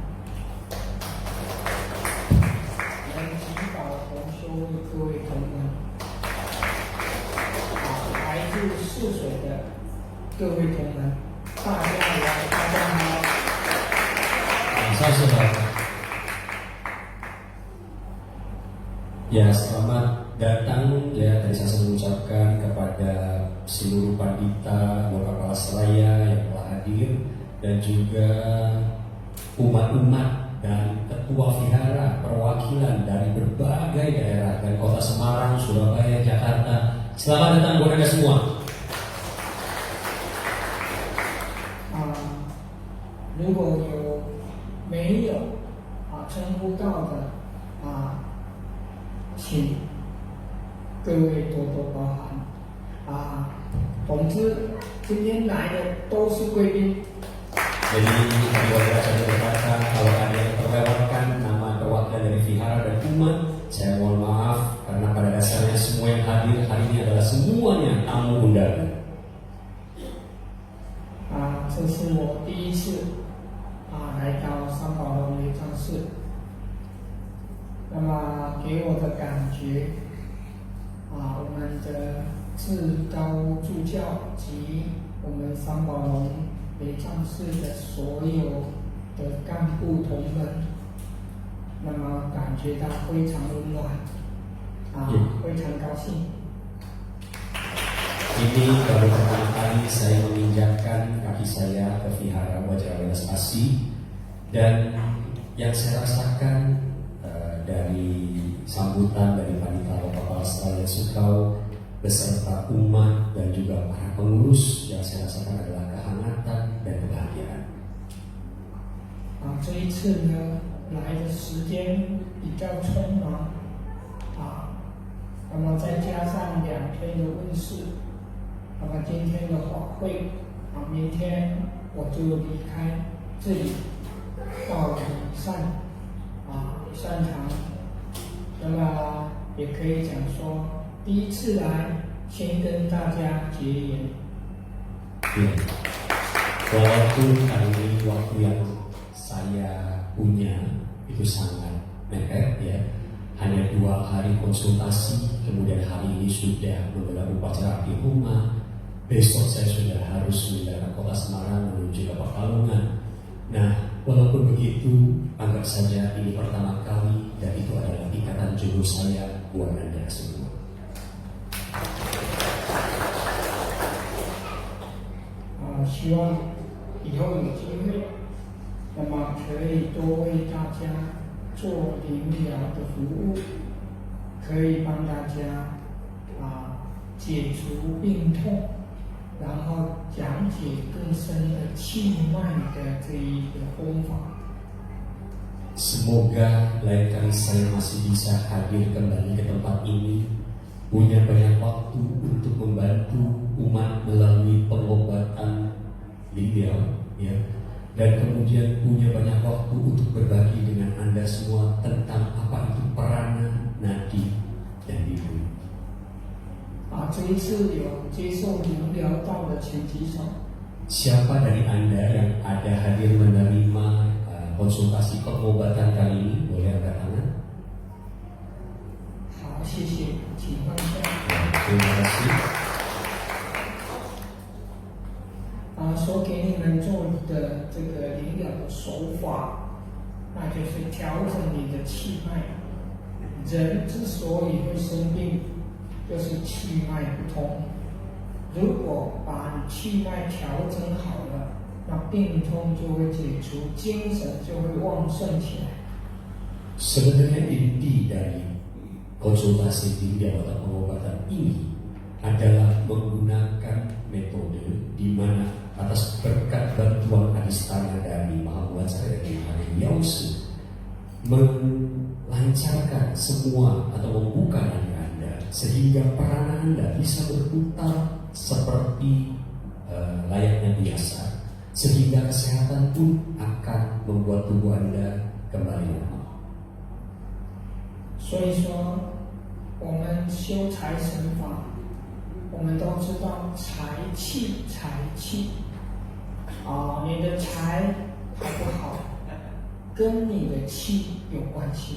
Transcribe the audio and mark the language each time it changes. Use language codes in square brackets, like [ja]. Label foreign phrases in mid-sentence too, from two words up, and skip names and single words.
[zh] 我们祈祷同修会各位同仁，来自泗水的各位同仁，大家好，大家好。上师好。 [id] Ya, selamat datang ya. Tadi saya mengucapkan kepada seluruh pandita, Bapak Selaya yang telah hadir, dan juga umat-umat dan ketua vihara perwakilan dari berbagai daerah dari kota Semarang, Surabaya, Jakarta. Selamat datang buat Anda semua. [zh] 如果没有称呼到的请各位多多包涵总之，今天来的都是贵宾。 [id] Jadi saya berkata kalau ada yang terlewatkan nama perwakilan dari vihara dan umat, saya mohon maaf karena pada dasarnya semua yang hadir hari ini adalah semuanya tamu undangan. [zh] 这是我第一次来到三宝龙雷藏寺。那么给我的感觉我们的至高助教及我们三宝龙雷藏寺的所有的干部同仁，那么感觉到非常温暖，非常高兴。 [id] Ini baru pertama kali saya menginjakkan kaki saya ke Vihara Wajra Welas Asi, dan yang saya rasakan dari sambutan dari Panitia Lokal Australia Sukau beserta umat dan juga para pengurus, yang saya rasakan adalah kehangatan dan kebahagiaan. [zh] 这一次呢，来的时间比较匆忙，那么再加上2天的问世，那么今天的法会，明天我就离开这里，到善场，那么也可以讲说，第一次来，先跟大家结缘。 [id] Walaupun kali ini waktu yang saya punya itu sangat mepet ya, hanya 2 hari konsultasi, kemudian hari ini sudah menggelar upacara di rumah, besok saya sudah harus meninggalkan kota Semarang menuju ke Pekalongan. Nah, walaupun begitu, anggap saja ini pertama kali dan itu adalah ikatan jodoh saya buat Anda semua. [zh] 希望以后有机会，那么可以多为大家做灵疗的服务，可以帮大家解除病痛，然后讲解更深的气脉的这一个方法。 [id] Semoga lain kali saya masih bisa hadir kembali ke tempat ini, punya banyak waktu untuk membantu umat melalui pengobatan beliau, ya, dan kemudian punya banyak waktu untuk berbagi dengan Anda semua tentang apa itu peranan, nadi, dan bidu. [zh] 这一次有接受灵疗道的请举手。 [id] Siapa dari Anda yang ada hadir menerima konsultasi pengobatan kali ini, boleh angkat tangan. [zh] 好，谢谢，请放下。 [id] Terima kasih. [zh] 所给你们做的这个灵疗的手法，那就是调整你的气脉。人之所以会生病，就是气脉不通。如果把你气脉调整好了，那病痛就会解除，精神就会旺盛起来。 [id] Sebenarnya inti dari konsultasi beliau atau pengobatan ini adalah menggunakan metode di mana atas berkat bantuan adistana dari Mahamuacara dan Mahadewi Yausu melancarkan semua atau membuka diri Anda sehingga peranan Anda bisa berputar seperti layaknya biasa, sehingga kesehatan pun akan membuat tubuh Anda kembali normal. [zh] 所以说，我们修财神法，我们都知道财气，你的财好不好，跟你的气有关系。